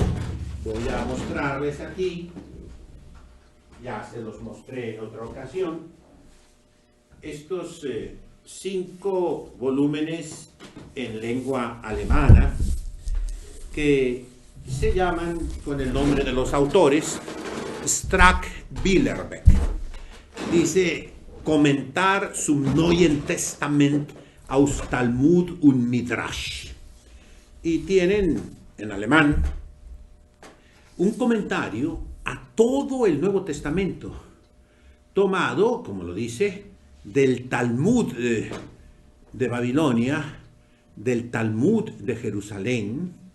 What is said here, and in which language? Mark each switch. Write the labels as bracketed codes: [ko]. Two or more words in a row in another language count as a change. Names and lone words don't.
[es] Voy a mostrarles aquí, ya se los mostré en otra ocasión, estos 5 volúmenes en lengua alemana que se llaman con el nombre de los autores Strack-Billerbeck. Dice: [de] Kommentar zum Neuen Testament aus Talmud und Midrash. [es] Y tienen en alemán un comentario a todo el Nuevo Testamento, tomado, como lo dice, del Talmud de Babilonia, del Talmud de Jerusalén,